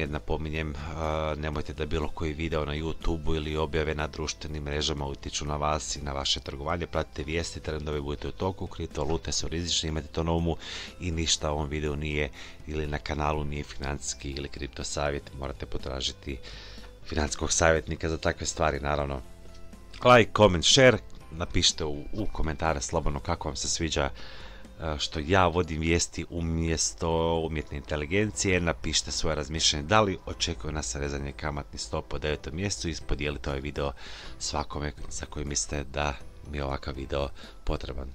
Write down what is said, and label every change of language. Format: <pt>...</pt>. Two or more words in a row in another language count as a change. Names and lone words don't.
<hr>Napominjem, nemojte da bilo koji video na YouTube ili objave na društvenim mrežama utječu na vas i na vaše trgovanje. Pratite vijesti, trendove, budite u toku, kriptovalute su rizične, imate to na umu i ništa u ovom videu nije ili na kanalu nije financijski ili kripto savjet. Morate potražiti financijskog savjetnika za takve stvari, naravno.</hr> <en>Like, comment, share,</en> <hr>napišite u komentare slobodno kako vam se sviđa što ja vodim vijesti umjesto umjetne inteligencije. Napišite svoje razmišljanje da li očekuje nas rezanje kamatnih stopa u 9. mjesecu i podijelite ovaj video svakome za koji mislite da mi je ovakav video potreban.</hr>